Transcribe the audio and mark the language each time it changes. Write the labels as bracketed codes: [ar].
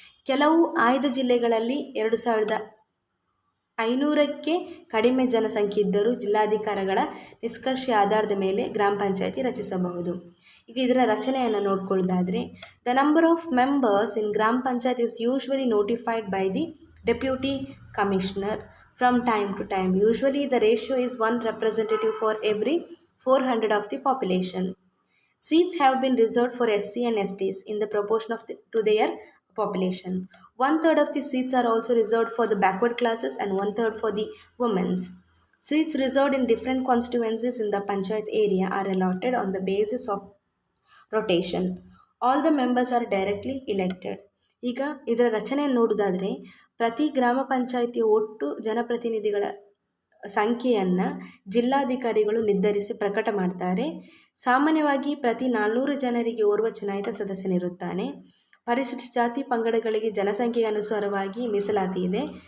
[kn] ಕೆಲವು ಆಯ್ದ ಜಿಲ್ಲೆಗಳಲ್ಲಿ 2500ಕ್ಕೆ ಕಡಿಮೆ ಜನಸಂಖ್ಯೆ ಇದ್ದರೂ ಜಿಲ್ಲಾಧಿಕಾರಿಗಳ ನಿಷ್ಕರ್ಷೆ ಆಧಾರದ ಮೇಲೆ ಗ್ರಾಮ ಪಂಚಾಯಿತಿ ರಚಿಸಬಹುದು. ಈಗ ಇದರ ರಚನೆಯನ್ನು ನೋಡ್ಕೊಳ್ಳೋದಾದರೆ, [en] The number of members in gram panchayat is usually notified by the deputy commissioner from time to time. Usually the ratio is 1 representative for every 400 of the population. Seats have been reserved for SC and STs in the proportion to their population. 1/3 of the seats are also reserved for the backward classes and 1/3 for the women's. Seats reserved in different constituencies in the panchayat area are allotted on the basis of rotation. All the members are directly elected. [kn] ಈಗ ಇದರ ರಚನೆಯನ್ನು ನೋಡೋದಾದರೆ, ಪ್ರತಿ ಗ್ರಾಮ ಪಂಚಾಯಿತಿಯ ಒಟ್ಟು ಜನಪ್ರತಿನಿಧಿಗಳ ಸಂಖ್ಯೆಯನ್ನು ಜಿಲ್ಲಾಧಿಕಾರಿಗಳು ನಿರ್ಧರಿಸಿ ಪ್ರಕಟ ಮಾಡ್ತಾರೆ. ಸಾಮಾನ್ಯವಾಗಿ ಪ್ರತಿ 400 ಜನರಿಗೆ ಓರ್ವ ಚುನಾಯಿತ ಸದಸ್ಯನಿರುತ್ತಾನೆ. ಪರಿಶಿಷ್ಟ ಜಾತಿ ಪಂಗಡಗಳಿಗೆ ಜನಸಂಖ್ಯೆಗೆ ಅನುಸಾರವಾಗಿ ಮೀಸಲಾತಿ ಇದೆ.